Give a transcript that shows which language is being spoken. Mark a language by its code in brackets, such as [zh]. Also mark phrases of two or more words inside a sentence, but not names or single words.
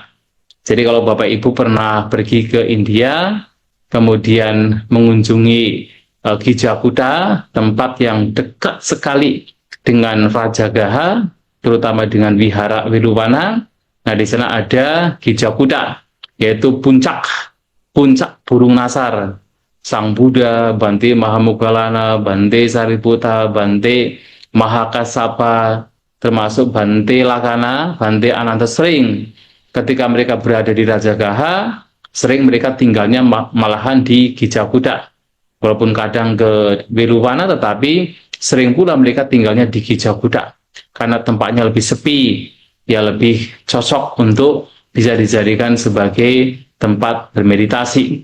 [id] Jadi kalau Bapak Ibu pernah pergi ke India, kemudian mengunjungi Gijakuta, tempat yang dekat sekali dengan Rajagaha, terutama dengan Wihara Wiluwana. Nah, di sana ada Gijakuta, yaitu puncak burung nasar. Sang Buddha, Bhante Mahamoggallana, Bhante Sariputta, Bhante Mahakassapa, termasuk Bhante Lakkhana, Bhante Anantasring. Ketika mereka berada di Rajagaha, sering mereka tinggalnya malahan di Gijakuta. Walaupun kadang ke Wiluwana, tetapi sering pula mereka tinggalnya di Gijakuta. Karena tempatnya lebih sepi, ya lebih cocok untuk bisa dijadikan sebagai tempat bermeditasi.